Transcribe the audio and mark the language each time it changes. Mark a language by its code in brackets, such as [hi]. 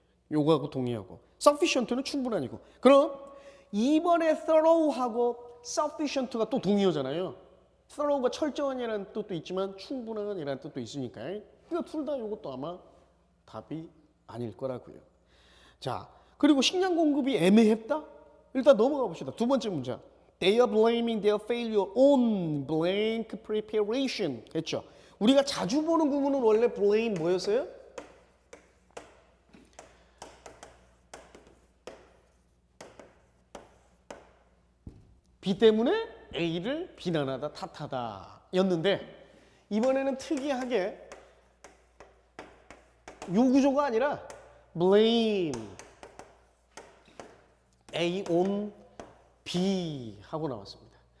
[ko] 요거하고 동의하고, sufficient는 충분한이고. 그럼 이번에 thorough하고 sufficient가 또 동의어잖아요. thorough가 철저한이라는 뜻도 있지만 충분한이라는 뜻도 있으니까, 그러니까 둘 다 요것도 아마 답이 아닐 거라고요. 자, 그리고 식량 공급이 애매했다? 일단 넘어가 봅시다. 두 번째 문제. [en] They are blaming their failure on blank preparation. [ko] 했죠. 우리가 자주 보는 구문은 원래 blame 뭐였어요? B 때문에 A를 비난하다, 탓하다 였는데, 이번에는 특이하게 요 구조가 아니라 blame A on B 하고 나왔습니다.